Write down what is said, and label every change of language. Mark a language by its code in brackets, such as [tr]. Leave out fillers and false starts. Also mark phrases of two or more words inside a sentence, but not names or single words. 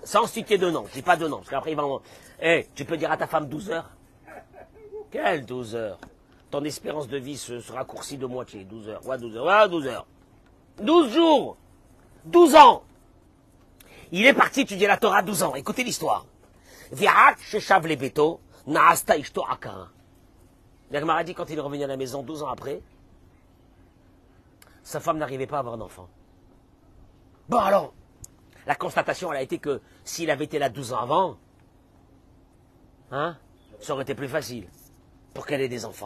[fr] Sans citer de nom, je dis pas de nom, parce qu'après ils vont... tu peux dire à ta femme 12 heures. Quelle 12 heures? Ton espérance de vie se raccourcit de moitié, 12 heures. Ouais, 12 heures, ouais, 12 heures. 12 jours, 12 ans. Il est parti étudier la Torah 12 ans. Écoutez l'histoire. [he] וירת ששב לביתו נעשתה אשתו עקרה. [fr] L'Agmara dit quand il est revenu à la maison 12 ans après, sa femme n'arrivait pas à avoir d'enfant. Bon alors, la constatation elle a été que s'il avait été là 12 ans avant, ça aurait été plus facile pour qu'elle ait des enfants.